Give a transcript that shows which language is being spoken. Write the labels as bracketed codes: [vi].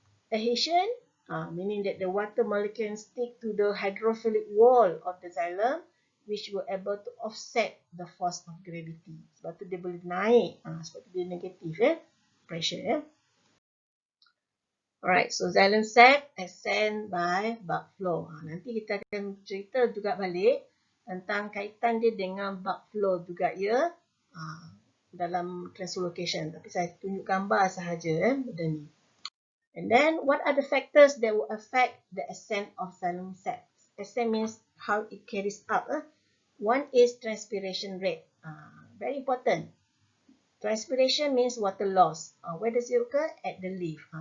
[en] Adhesion, meaning that the water molecule can stick to the hydrophilic wall of the xylem, which will able to offset the force of gravity. [ms] Sebab tu dia boleh naik. Sebab tu dia negatif pressure. [en] Alright, so xylem sap ascend by bulk flow. [ms] Nanti kita akan cerita juga balik tentang kaitan dia dengan bulk flow juga dalam translocation. Tapi saya tunjuk gambar sahaja benda ni. [en] And then what are the factors that will affect the ascent of xylem sap? Ascent means how it carries up. One is transpiration rate. Very important. Transpiration means water loss. Where does it occur? At the leaf.